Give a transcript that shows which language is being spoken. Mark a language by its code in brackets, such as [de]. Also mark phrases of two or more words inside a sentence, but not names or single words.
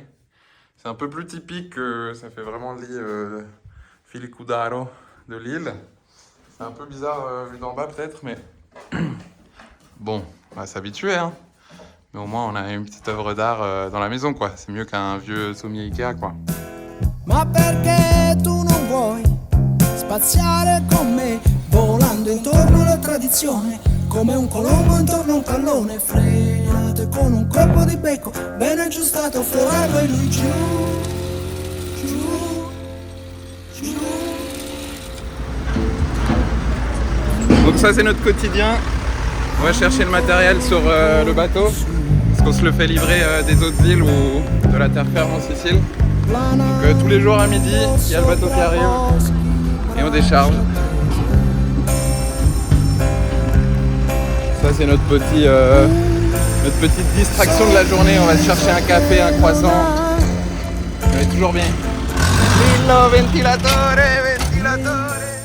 [fr] C'est un peu plus typique, ça fait vraiment le lit Filicudaro de Lille. C'est un peu bizarre vu d'en bas peut-être, mais bon, on va s'habituer. Hein. Mais au moins on a une petite œuvre d'art dans la maison, quoi. C'est mieux qu'un vieux sommier Ikea, quoi. [it] Ma perché tu non vuoi spaziare con me, volando intorno alla tradizione, come un colombo intorno a un pallone, frenato e con un colpo di becco ben aggiustato, forever lui giù, giù, giù. [fr] Donc ça c'est notre quotidien. On va chercher le matériel sur le bateau, parce qu'on se le fait livrer des autres îles ou de la terre ferme en Sicile. Donc tous les jours à midi, il y a le bateau qui arrive et on décharge. Ça c'est notre petite distraction de la journée. On va se chercher un café, un croissant. On est toujours bien. [it] Lillo ventilatore, ventilatore.